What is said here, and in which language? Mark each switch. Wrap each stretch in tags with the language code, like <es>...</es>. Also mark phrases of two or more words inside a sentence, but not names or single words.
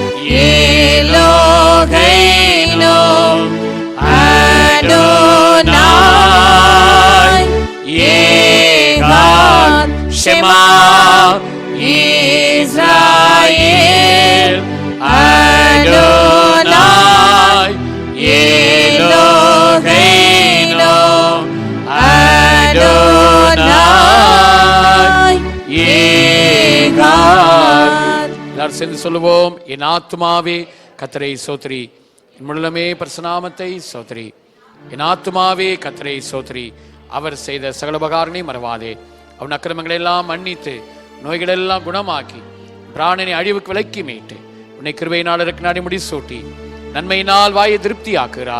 <he>אלוהינו אדוני אחד שמע ישראל אדוני אלוהינו אדוני אחד.</he> <ta>எல்லாரும் சேர்ந்து சொல்லுவோம். என் ஆத்துமாவே கர்த்தரை ஸ்தோத்திரி, என் முழுமே பரிசுநாமத்தை ஸ்தோத்திரி. என் ஆத்துமாவே கர்த்தரை ஸ்தோத்திரி, அவர் செய்த சகல உபகாரங்களை மறவாதே. அவன் அக்கிரமங்களை எல்லாம் மன்னித்து நோய்களெல்லாம் குணமாக்கி பிராணனை அழிவுக்கு விலக்கி மீட்டு உன்னை கிருபையினால் நாடி முடிசூட்டி நன்மையினால் வாயை திருப்தி ஆக்குகிறார்.</ta>